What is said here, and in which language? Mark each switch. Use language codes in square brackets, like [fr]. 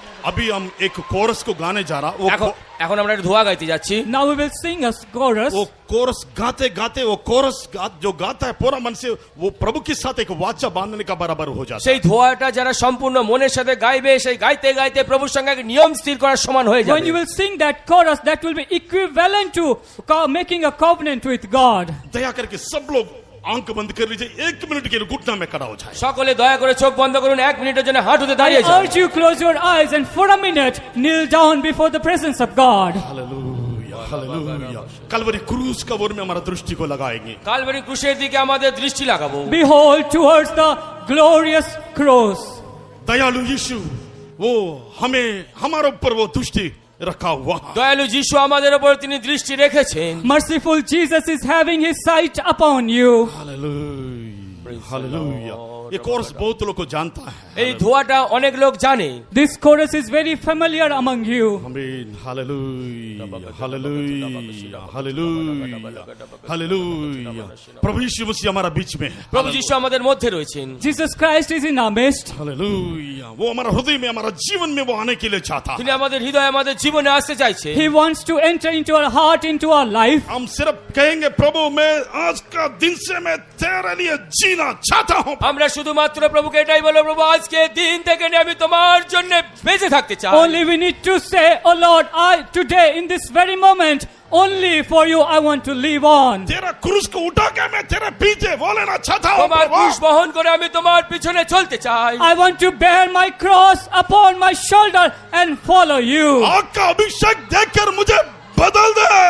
[hi] अभी हम एक कोरस को गाने जा रहा। [bn] এখন আমরা একটা ধোয়া গাইতে যাচ্ছি। [en] Now we will sing a chorus. [hi] वो कोरस गाते गाते वो कोरस जो गाता है पूरा मन से, वो प्रभु के साथ एक वाचा बांधने का बराबर हो जाता है। [bn] সেই ধোয়াটা যারা সম্পূর্ণ মনের সাথে গাইবে, সেই গাইতে গাইতে প্রভুর সঙ্গে এক নিয়ম স্থির করার সমান হয়ে [en] When you [bn] যাবে। [en] will sing that chorus, that will be equivalent to making a covenant with God. [hi] दया करके सब लोग आंख बंद कर लीजिए, 1 मिनट के लिए घुटना में खड़ा हो जाए। [bn] সকলে দয়া করে চোখ বন্ধ করুন, 1 মিনিটের জন্য হাঁটুতে [en] I [bn] দাঁড়িয়ে যান। [en] urge you close your eyes and for a minute kneel down before the presence of God. [hi] Hallelujah, hallelujah. Kalvari क्रूस का ओर में हमारा दृष्टि को लगाएंगे। [bn] কালভারি ক্রুশের দিকে আমাদের দৃষ্টি লাগাবো। [en] Behold towards the glorious cross. [hi] दयालु यीशु वो हमें हमारे ऊपर वो दृष्टि रखा हुआ। [bn] দয়ালু যিশু আমাদের উপর তিনি দৃষ্টি রেখেছেন। [en] Merciful Jesus is having His sight upon you. [hi] Hallelujah, hallelujah. ये कोर्स बहुत लोग को जानता है [bn] এই ধোয়াটা অনেক লোক জানে। [en] This chorus is very familiar among you. [hi] आमीन हालेलुया हालेलुया हालेलुया हालेलुया प्रभु यीशु मसीह हमारा बीच में है [bn] প্রভু যিশু আমাদের মধ্যে রয়েছেন। [en] Jesus Christ is in our midst. [hi] Hallelujah वो हमारा हृदय में हमारा जीवन में वो आने के लिए चाहता है [bn] তিনি আমাদের হৃদয়ে আমাদের জীবনে আসতে চাইছে। [en] He wants to enter into our heart, into our life. [hi] हम सिर्फ कहेंगे प्रभु मैं आज का दिन से मैं तेरे लिए जीना चाहता हूँ [bn] আমরা শুধুমাত্র প্রভুকে এটাই বলবো, প্রভু আজকে দিন থেকে নিয়ে আমি তোমার জন্য বেঁচে থাকতে চাই। [en] Only we need to say, oh Lord, I today in this very moment, only for you I want to live on. [hi] तेरा क्रूस को उठा के मैं तेरे पीछे वो लेना चाहता हूँ [bn] তোমার ক্রুশ বহন করে আমি তোমার পিছনে চলতে চাই। [en] I want to bear my cross upon my shoulder and follow you. [hi] आग का अभिषेक देखकर मुझे बदल दे